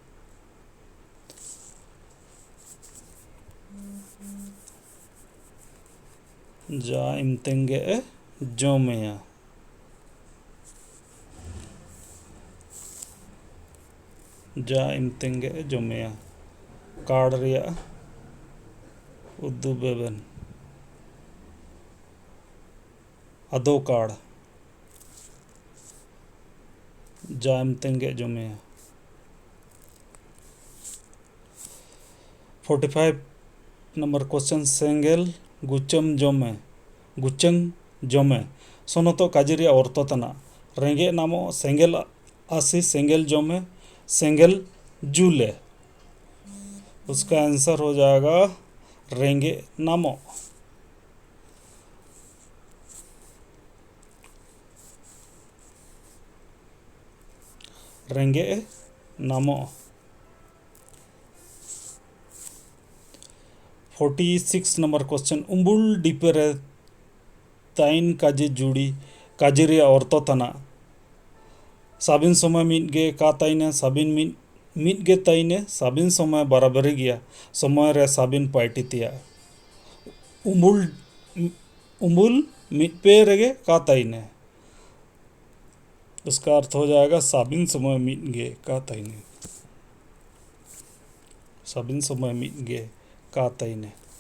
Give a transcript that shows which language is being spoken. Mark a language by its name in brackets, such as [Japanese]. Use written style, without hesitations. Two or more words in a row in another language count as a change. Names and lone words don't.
[Santali] जा इमतंग गे जोमिया। जा इमतंग गे जोमिया कार्ड रिया उद्दुबेबन अदो कार्ड जा इमतंग गे जोमिया। 45 [English] number question, [Santali] सेंगेल गुचम जोमे गुचंग जोमे सोनतो काजिरिया औरतो तना रेंगे नामो सेंगेल आसी सेंगेल जोमे सेंगेल जूले, [Hindi] उसका आंसर हो जाएगा रेंगे नामो। [Santali] रेंगे नामो। [English] 46 number question, [Santali] उम्बुल डिपेरे ताइन काजे जुड़ी काजिरिया औरतो तना साबिन समय मिटगे का ताइने साबिन मिटगे ताइने साबिन समय बराबरी गया समय रे साबिन पाइटितिया। उम्बुल उम्बुल मिटपे रेगे का ताइने, [Hindi] उसका अर्थ हो जाएगा [Santali] साबिन समय मिटगे का ताइने। साबिन समय मिटगे का ताइने।